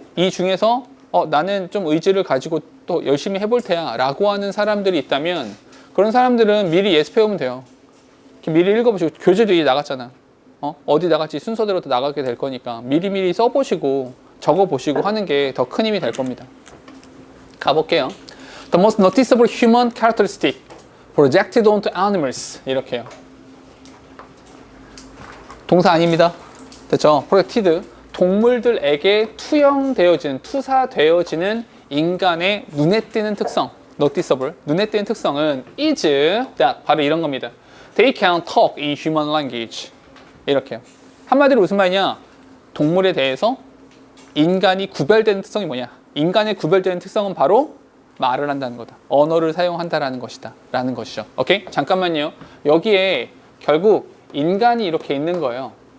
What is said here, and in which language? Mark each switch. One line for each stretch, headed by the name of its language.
Korean: 이 중에서 나는 좀 의지를 가지고 또 열심히 해볼 테야 라고 하는 사람들이 있다면 그런 사람들은 미리 예습해오면 돼요. 미리 읽어보시고 교재도 이제 나갔잖아. 어디 나갈지 순서대로 나가게 될 거니까 미리미리 써보시고 적어보시고 하는 게 더 큰 힘이 될 겁니다. 가볼게요.
English: The most noticeable human characteristic projected onto animals.
Korean: 이렇게요. 동사 아닙니다. 됐죠? projected. 동물들에게 투사되어지는 인간의 눈에 띄는 특성.
English: noticeable.
Korean: 눈에 띄는 특성은
English: is that.
Korean: 바로 이런 겁니다.
English: They can talk in human language.
Korean: 이렇게요. 한마디로 무슨 말이냐? 동물에 대해서 인간이 구별되는 특성이 뭐냐? 인간의 구별되는 특성은 바로 말을 한다는 거다. 언어를 사용한다라는 것이다. 라는 것이죠. 오케이? 잠깐만요. 여기에 결국 인간이 이렇게 있는 거예요.